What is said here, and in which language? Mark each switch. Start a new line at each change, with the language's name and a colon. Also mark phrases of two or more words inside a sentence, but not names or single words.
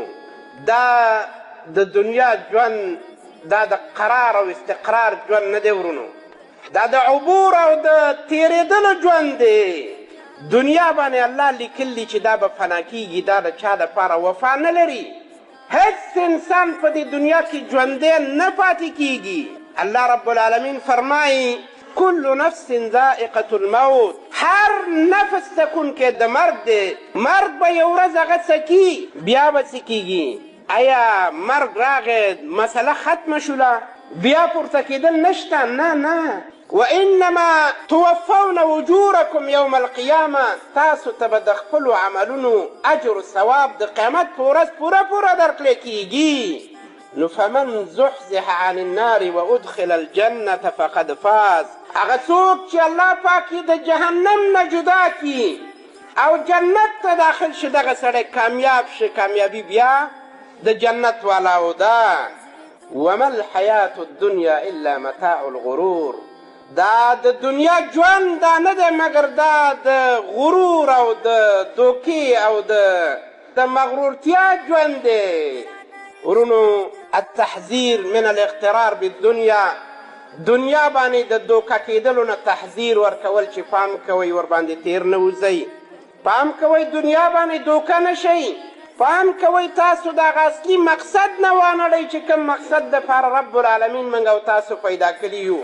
Pashto: دا د دنیا ژوند دا د قرار او استقرار ژوند نه دی ورونو، دا د عبور او د تېرېدلو ژوند دی. دنیا باندې الله لیکلي چې دا به فنا کېږي، دا د چا دپاره وفا نه لري. هیڅ انسان په دې دنیا کې ژوندی نه پاتې کېږي.
Arabic: الله رب العالمین فرمایي کل نفس ذائقة الموت،
Pashto: هر نفس تکونکی د مرګ دی. مرګ به یو ورځ هغه څکي، بیا به څه کېږي؟ آیا مرګ راغی مسله ختمه شوله؟ بیا پورته کېدل نشته؟ نه.
Arabic: وانما توفون اجورکم یوم القیامه،
Pashto: تاسو ته به د خپلو عملونو اجر و ثواب د قیامت په ورځ پوره درکړی کېږي.
Arabic: نو فمن زحزح عن النار وادخل الجنة فقد فاز،
Pashto: هغه څوک چې الله پاک یې د جهنم نه جدا کړي او جنت ته داخل شي دغه سړی کامیاب شي. کامیابي بیا د جنت والاو ده.
Arabic: وما الحیاة الدنیا الا متاع الغرور،
Pashto: دا د دنیا ژوند دا نه دی مګر دا د غرور او د دوکې او د مغرورتیا ژوند دی ورونو.
Arabic: التحذير من الاغترار بالدنیا،
Pashto: دنیا باندې د دوکه کېدلو نه تحذیر ورکول چې پام کوئ ورباندې تیر نه وځئ. پام کوئ دنیا باندې دوکه نه شئ. فهم کوئ تاسو دغه اصلي مقصد نه وانړئ چې کوم مقصد دپاره
Arabic: رب العالمین
Pashto: موږ او تاسو پیدا کړي یو.